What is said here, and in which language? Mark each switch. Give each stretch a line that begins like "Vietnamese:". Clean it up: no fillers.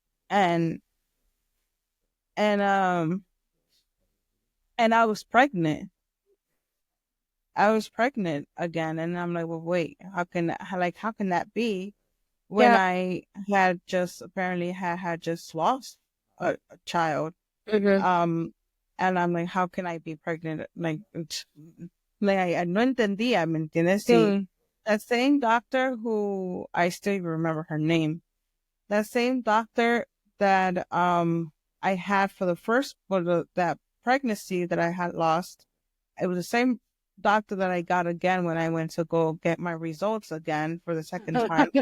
English: And I was pregnant. I was pregnant again, and I'm like, well, wait, how can that be when I had just lost a child? And I'm like, how can I be pregnant? Like I
Spanish: no entendía, ¿me entiendes? Sí.
English: That same doctor, who I still remember her name, that same doctor that I had for that pregnancy that I had lost, it was the same doctor that I got again when I went to go get my results again for the second time.